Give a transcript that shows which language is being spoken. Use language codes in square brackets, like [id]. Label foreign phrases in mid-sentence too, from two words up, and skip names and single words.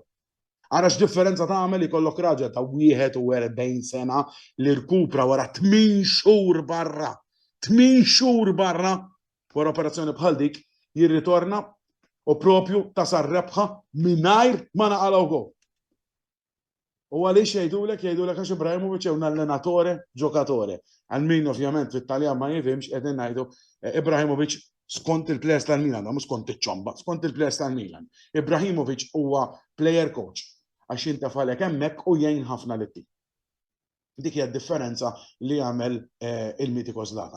[mt] Ara x'differenza tagħmel ikollok raġel ta' 41 sena li rkupra wara 8 xhur barra. 8 xhur barra wara operazzjoni bħal dik jirritorna u propju tasar rebħa mingħajr ma naqalgħu gol. U għaliex jgħidulek għax Ibrahimovic [it] è un allenatore giocatore. [mt] Għal min ovvjament fit-Taljan ma jifhimx qegħdin ngħidu Ibrahimovic skont il-plejers tal-Milan, mhux skont iċ-ċomba, skont il-plejers tal-Milan. Ibrahimovic huwa [en] player coach [mt] għax jinta falek hemmhekk u jgħin ħafna lit-tim. Dik hija d-differenza li jagħmel il-mitiku Zlatan.